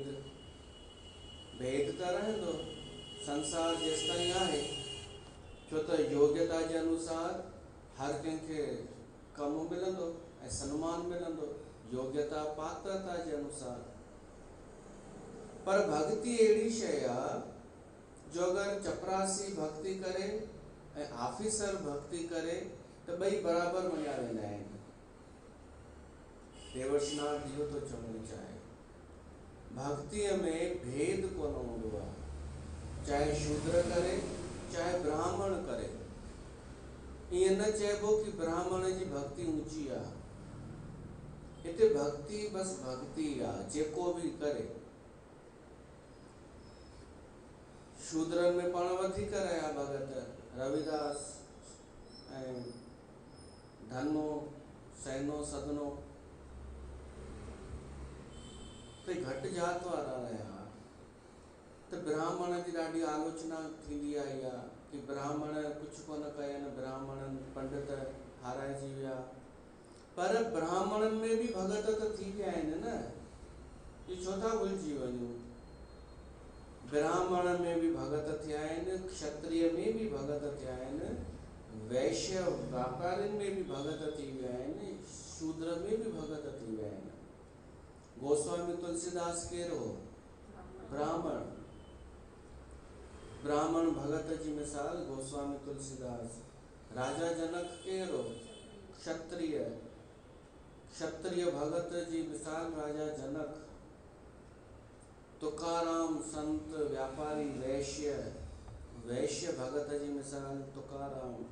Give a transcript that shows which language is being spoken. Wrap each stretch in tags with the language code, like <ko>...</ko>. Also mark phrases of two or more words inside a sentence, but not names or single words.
<sd>भेद त रहंदो संसार जेसिताईं आहे, छो त योग्यता जे अनुसार हर कंहिंखे कमु मिलंदो ऐं सम्मान मिलंदो, योग्यता पात्रता जे अनुसार। पर भक्ति अहिड़ी शइ आहे जो अगर चपरासी भक्ति करे ऐं ऑफिसर भक्ति करे त ॿई बराबर मञिया वेंदा आहिनि। देवर्षिनाथ इहो तो चवणु चाहे भक्तिअ में भेद कोन हूंदो आहे, चाहे शूद्र करे चाहे ब्राह्मण करे। ईअं न चइबो कि ब्राह्मण जी भक्ति ऊंची आहे। हिते भक्ति बस भक्ति आहे, जेको बि करे। शूद्रनि में पाण वधीक रहिया भगत रविदास ऐं धनो सैनो सदनो, ते घटि जात वारा रहिया। त ब्राह्मण जी ॾाढी आलोचना थींदी आई आहे कि ब्राह्मण कुझु कोन कयनि, ब्राह्मणनि पंडित हाराइजी विया। पर ब्राह्मणनि में बि भगत त थी विया आहिनि न, इहो छो था भुलिजी वञूं। ब्राह्मण में भी भगत थिया आहिनि, क्षत्रिय में भी भगत थिया आहिनि, वैश्य व्यापारिन में भी भगत थी विया आहिनि, शूद्र में भी भगत थी विया आहिनि। गोस्वामी तुलसीदास केरु हो? ब्राह्मण। ब्राह्मण भगत जी मिसाल गोस्वामी तुलसीदास। राजा जनक केरु हो? क्षत्रिय। क्षत्रिय भगत जी मिसाल राजा जनक। तुकाराम संत व्यापारी वैश्य, वैश्य भगत जी मिसाल तुकाराम।</sd>